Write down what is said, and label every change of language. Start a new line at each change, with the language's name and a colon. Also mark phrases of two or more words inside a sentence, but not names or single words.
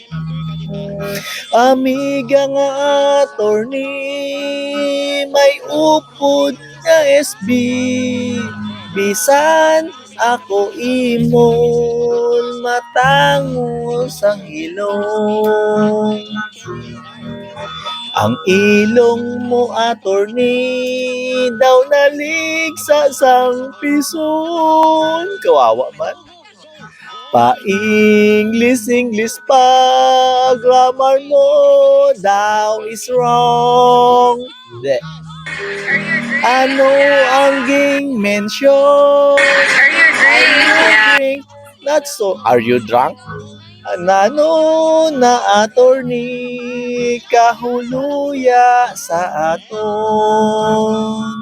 Hiligaynon: Amiga nga attorney, may upod nga SB, bisan ako imol matangos ang ilong. Ang ilong mo attorney daw naligsa sang pison. Kawawa man. Pa-English pa, grammar mo daw
English: is wrong.
Hiligaynon: De. Ano ang ging mention?
English: Are you drink? Not so. Are you drunk?
Hiligaynon: Nano na attorney kahuluya sa aton.